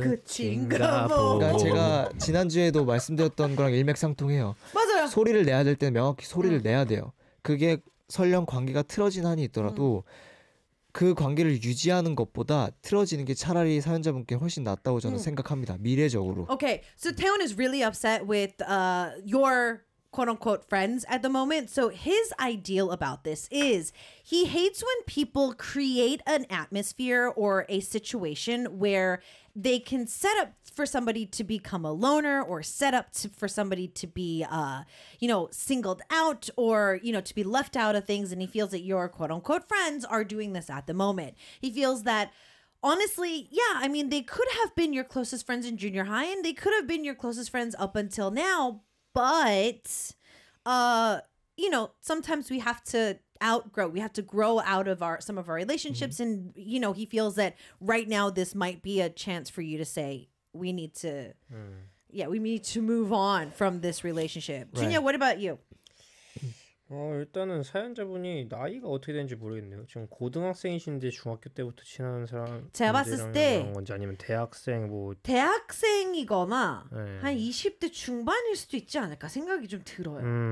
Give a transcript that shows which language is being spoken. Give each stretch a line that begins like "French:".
Korean: 끝인가 보고 그러니까 제가 지난주에도 말씀드렸던 거랑 일맥상통해요. 맞아요. 소리를 내야 될 때는 명확히 소리를 내야 돼요. 그게 설령 관계가 틀어진 한이 있더라도 그 관계를 유지하는 것보다 틀어지는 게 차라리 사연자분께 훨씬 낫다고 저는 생각합니다. 미래적으로.
English: Okay, so Taeyeon is really upset with your quote-unquote friends at the moment. So his ideal about this is he hates when people create an atmosphere or a situation where they can set up for somebody to become a loner or set up to, for somebody to be, you know, singled out or, you know, to be left out of things. And he feels that your quote-unquote friends are doing this at the moment. He feels that, honestly, yeah, I mean, they could have been your closest friends in junior high and they could have been your closest friends up until now. But, you know, sometimes we have to outgrow. We have to grow out of our some of our relationships. Mm-hmm. And, you know, he feels that right now this might be a chance for you to say we need to. Mm. Yeah, we need to move on from this relationship. Right. Junya, what about you?
Korean: 일단은 사연자분이 나이가 어떻게 되는지 모르겠네요. 지금 고등학생이신데 중학교 때부터 친한 사람 제가 봤을 때 건지 아니면 대학생 뭐 대학생이거나 네. 한 20대 중반일 수도 있지 않을까 생각이 좀 들어요.